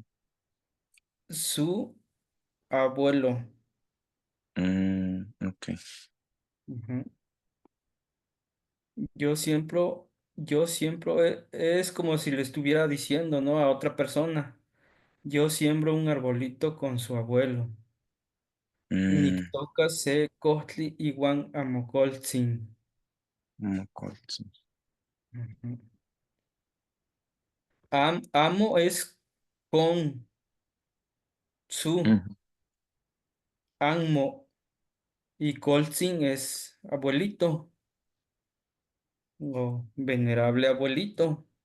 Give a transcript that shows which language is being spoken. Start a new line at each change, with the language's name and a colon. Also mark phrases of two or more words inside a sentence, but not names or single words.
Spanish: su abuelo. ok. Ujú. Yo siempre es como si le estuviera diciendo, ¿no? A otra persona. Yo siembro un arbolito con su abuelo. Mm,
Nahuatl languages: Nictoca se costli iguan amocoltzin.
Spanish: Colzin. Ujú. Amo es con su, Ujú, anmo y coltzin es abuelito o venerable abuelito.